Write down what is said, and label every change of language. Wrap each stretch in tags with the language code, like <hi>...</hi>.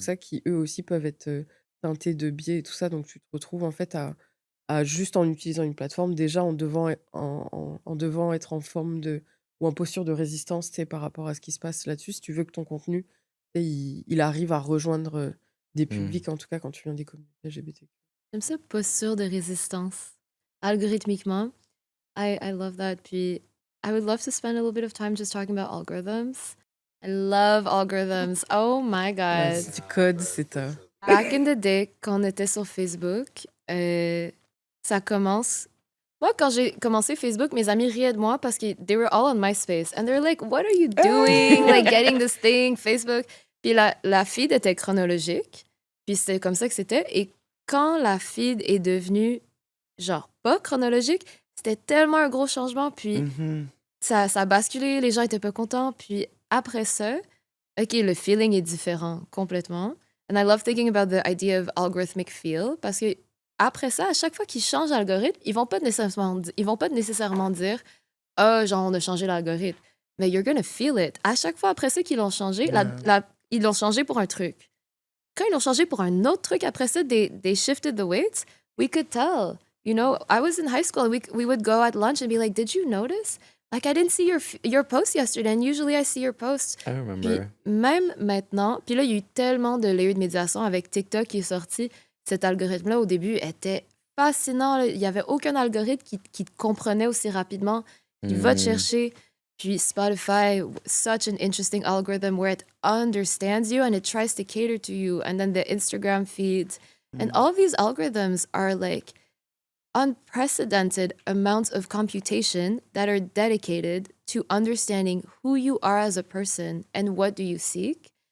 <fr>ça, qui eux aussi peuvent être, teintés de biais et tout ça. Donc tu te retrouves en fait à juste en utilisant une plateforme, déjà en devant être en forme de ou en posture de résistance, tu sais, par rapport à ce qui se passe là-dessus. Si tu veux que ton contenu, tu sais, il arrive à rejoindre, des Mm. publics, en tout cas quand tu viens des communautés LGBT. J'aime ça, posture de résistance.</fr> <en>Algorithmiquement, I love that. Puis, I would love to spend a little bit of time just talking about algorithms. I love algorithms. Oh my Ah, God.</en> <fr>si tu codes, c'est ta</fr> <en>Back in the day,</en> <fr>quand on était sur Facebook, ça commence. Moi, quand j'ai commencé Facebook, mes amis riaient de moi parce que</fr> <en>they were all on MySpace. And they're like, what are you doing? Like, getting this thing, Facebook.</en> <fr>Puis la feed était chronologique. Puis c'était comme ça que c'était. Et quand la feed est devenue, genre, pas chronologique, c'était tellement un gros changement. Puis Mhm. ça a basculé, les gens étaient pas contents. Puis après ça, OK, le feeling est différent complètement.</fr> <en>And I love thinking about the idea of algorithmic feel</en> <fr>parce que après ça, à chaque fois qu'ils changent l'algorithme, ils vont pas nécessairement dire ah, genre on a changé l'algorithme, mais</fr> <en>you're gonna feel it.</en> <fr>À chaque fois après ça qu'ils l'ont changé, Yeah. ils l'ont changé pour un truc. Quand ils l'ont changé pour un autre truc après ça,</fr> <en>they shifted the weights. We could tell. You know, I was in high school and we would go at lunch and be like, "Did you notice? Like I didn't see your post yesterday and usually I see your posts." I</en> <fr>Puis</fr> <en>remember.</en> <fr>même maintenant, puis là il y a eu tellement de layers de médiation avec TikTok qui est sorti. Cet algorithme-là au début était fascinant, là. Il y avait aucun algorithme qui te comprenait aussi rapidement, qui va te Mm. chercher.</fr> <en>Puis Spotify, such an interesting algorithm where it understands you and it tries to cater to you. And then the Instagram feeds. And all of these algorithms are like unprecedented amounts of computation that are dedicated to understanding who you are as a person and what do you seek.</en>